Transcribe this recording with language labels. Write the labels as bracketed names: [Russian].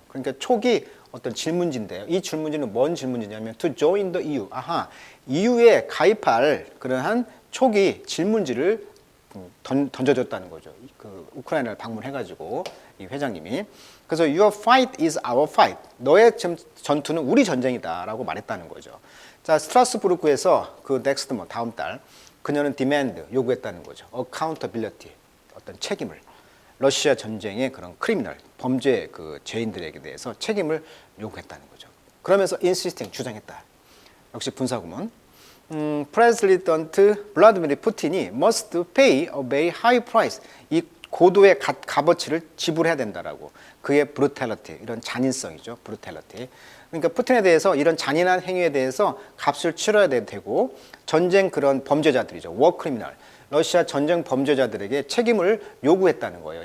[Korean] 그러니까 초기 어떤 질문지인데요. 이 질문지는 뭔 질문지냐면 [English] to join the EU. [Korean] 아하, EU에 가입할 그러한 초기 질문지를 던져줬다는 거죠. 그 우크라이나를 방문해가지고 이 회장님이. 그래서 [English] Your fight is our fight. [Korean] 너의 전투는 우리 전쟁이다라고 말했다는 거죠. 자, 스트라스부르크에서 그 넥스트 다음 달 그녀는 demand 요구했다는 거죠. accountability 어떤 책임을 러시아 전쟁의 그런 크리미널 범죄 그 죄인들에게 대해서 책임을 요구했다는 거죠. 그러면서 insisting 주장했다. 역시 군사구문. 프레지던트 블라디미르 푸틴이 [English] must pay a very high price. [Korean] 이 고도의 값어치를 지불해야 된다라고. 그의 brutality, 이런 잔인성이죠. [English] brutality. [Korean] 그러니까 푸틴에 대해서 이런 잔인한 행위에 대해서 값을 치러야 되고 전쟁 그런 범죄자들이죠. [English] war criminal. [Korean] 러시아 전쟁 범죄자들에게 책임을 요구했다는 거예요.